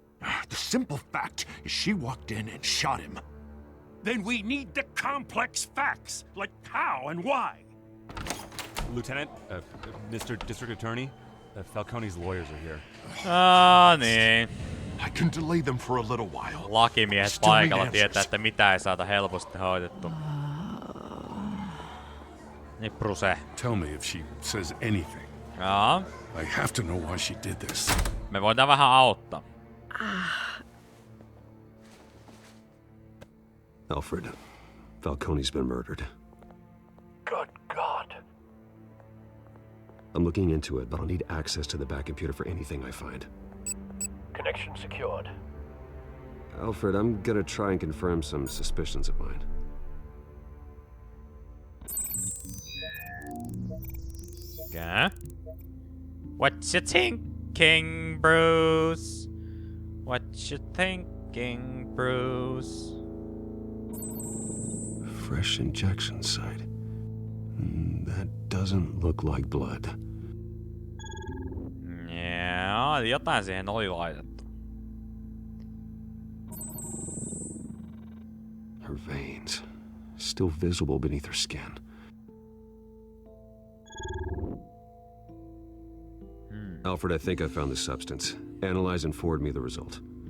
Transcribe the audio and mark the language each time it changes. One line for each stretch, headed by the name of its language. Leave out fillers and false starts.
English: The simple fact is she walked in and shot him. Then we need the complex facts, like how and why. Lieutenant, Mr. District Attorney, Falcone's lawyers are here.
Finnish: Niin.
English: I can delay them for a little while.
Finnish: Lakimiehet paikalla tietää, että mitä ei saata helposti hoidettua. Niin Bruce.
English: Tell me if she says anything.
Finnish: Jaa.
English: I have to know why she did this.
Finnish: Me voidaan vähän auttaa.
English: Alfred, Falcone's been murdered. Good God. I'm looking into it, but I'll need access to the back computer for anything I find. Connection secured. Alfred, I'm gonna try and confirm some suspicions of mine. Okay. What you thinking, Bruce? What you thinking, Bruce? Fresh injection site. That doesn't look like blood.
Finnish: Joo, jotain siihen oli laitettu.
English: Her veins, still visible beneath her skin. Alfred, I think I found the substance. Analyze and forward me the result.